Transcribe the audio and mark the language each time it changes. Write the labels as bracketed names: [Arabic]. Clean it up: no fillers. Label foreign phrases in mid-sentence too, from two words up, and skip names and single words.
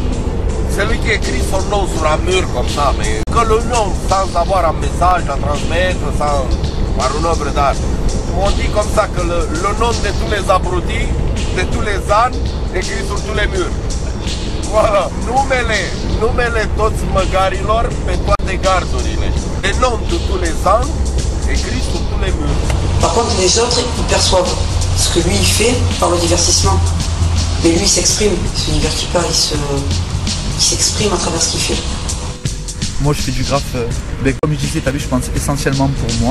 [French] Celui qui écrit son nom sur un mur comme ça, mais que le nom, sans avoir un message à transmettre, par une œuvre d'art. On dit comme ça que le nom de tous les abrutis, de tous les ânes, écrit sur tous les murs. Voilà, [Romanian] numele toți măgarilor pe toate gardurile. [French] Les noms de tous les ânes écrits sur tous les murs. Par contre, les autres, ils perçoivent ce que lui, il fait par le divertissement. Mais lui, il s'exprime, il se divertit pas, il s'exprime à travers ce qu'il fait. Moi, je fais du graphe, comme je disais, je pense essentiellement pour moi.